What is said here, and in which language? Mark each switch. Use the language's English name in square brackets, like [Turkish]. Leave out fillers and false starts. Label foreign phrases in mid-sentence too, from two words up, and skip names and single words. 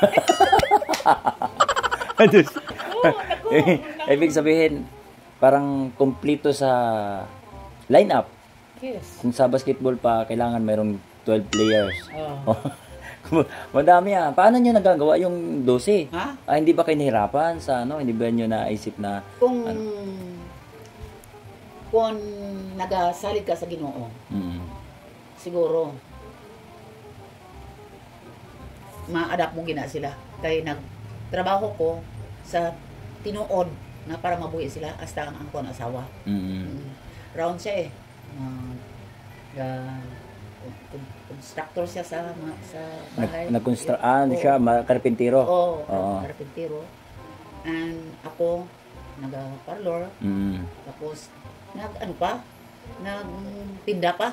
[Filipino] Ibig sabihin, parang kumpleto sa lineup. Yes. Kung sa basketball pa, kailangan mayroong 12 players. Oh. Madami Paano nyo nagagawa yung 12? Ha? Hindi ba kayo nahirapan sa Hindi ba nyo naisip na... [Hiligaynon] Kung nagasalig ka sa Ginoo, siguro, ma-adapt mo gina sila. Kaya nagtrabaho ko sa tinuod na para mabuhi sila hasta ang angkon asawa. [Filipino] Round siya eh. Constructor siya sa bahay. Nag-construct, siya, karpintero. Oo, karpintero. And ako, nag-parlor. Tapos, nagtinda pa.